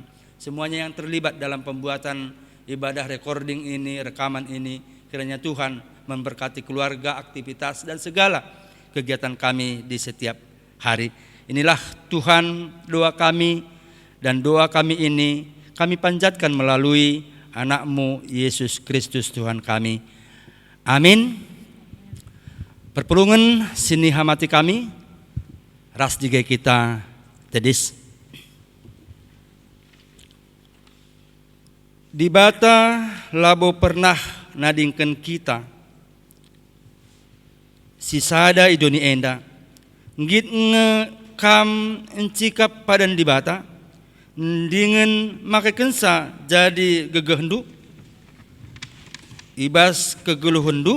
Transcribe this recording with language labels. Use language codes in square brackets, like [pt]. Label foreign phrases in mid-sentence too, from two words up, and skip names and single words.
[id] Semuanya yang terlibat dalam pembuatan ibadah recording ini, rekaman ini, kiranya Tuhan memberkati keluarga, aktivitas dan segala kegiatan kami di setiap hari. Inilah Tuhan doa kami, dan doa kami ini kami panjatkan melalui anak-Mu Yesus Kristus Tuhan kami. Amin. [btx] Perpulungan sini hamati kami, ras juga kita tedis. Di bata labo pernah nadingkan kita, sisada idoni enda, ngit ngekam encikap padan di bata, dengan makai kensa jadi gegehendu, ibas kegeluhendu.